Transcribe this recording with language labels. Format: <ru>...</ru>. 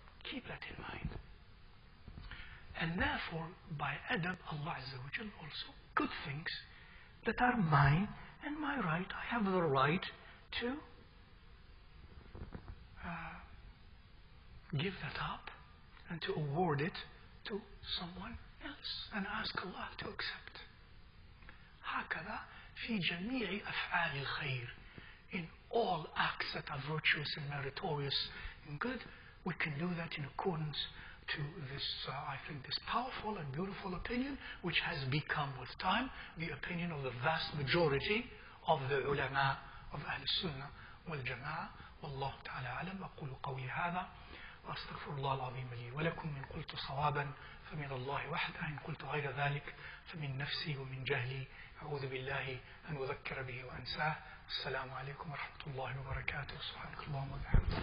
<en>Keep that in mind. And therefore, by adab, Allah Azza wa Jal also, good things that are mine and my right, I have the right to give that up and to award it to someone else and ask Allah to accept.</en> <ar>هكذا في جميع أفعال الخير.</ar> <en>In all acts that are virtuous and meritorious and good, we can do that in accordance to this, I think, this powerful and beautiful opinion, which has become with time the opinion of the vast majority of the ulama of Ahl Sunnah wal Jama'ah.</en> <ar>والله تعالى أعلم. أقول قولي هذا وأستغفر الله العظيم لي ولكم. إن قلت صوابا فمن الله وحده، إن قلت غير ذلك فمن نفسي ومن جهلي. أعوذ بالله أن أذكر به وأنساه. السلام عليكم ورحمة الله وبركاته. سبحانك اللهم وبحمدك.</ar>